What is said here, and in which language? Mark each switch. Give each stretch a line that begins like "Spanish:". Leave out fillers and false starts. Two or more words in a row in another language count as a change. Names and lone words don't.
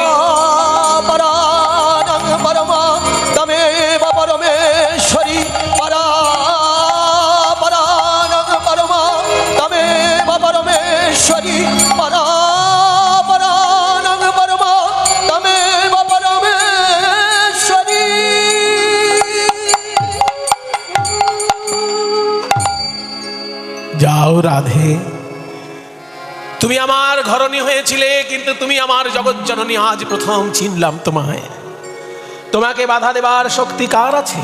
Sanskrit: पराणां परमा त्वमेव परमेश्वरी परापराणां परमा त्वमेव परमेश्वरी परापराणां परमा त्वमेव परमेश्वरी।
Bangla: যাও রাধে, তুমি আমার ঘরণী হয়েছিলে, কিন্তু তুমি আমার জগৎজননী। আজ প্রথম চিনলাম তোমায়। তোমাকে বাধা দেবার শক্তি কার আছে?